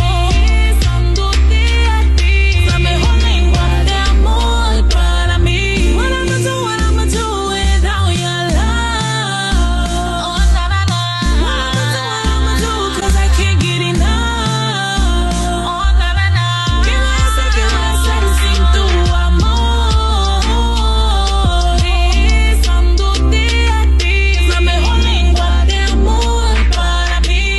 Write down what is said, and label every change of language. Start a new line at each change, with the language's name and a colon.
Spanish: Besándote a ti, la mejor lengua de amor para mí.
English: What I'ma do without your love? Oh, na, na, na. What I'ma do, cause I can't get enough. Oh, na, na, na.
Spanish: Que voy a hacer sin tu amor? Besándote a ti, es la mejor lengua de amor para mí.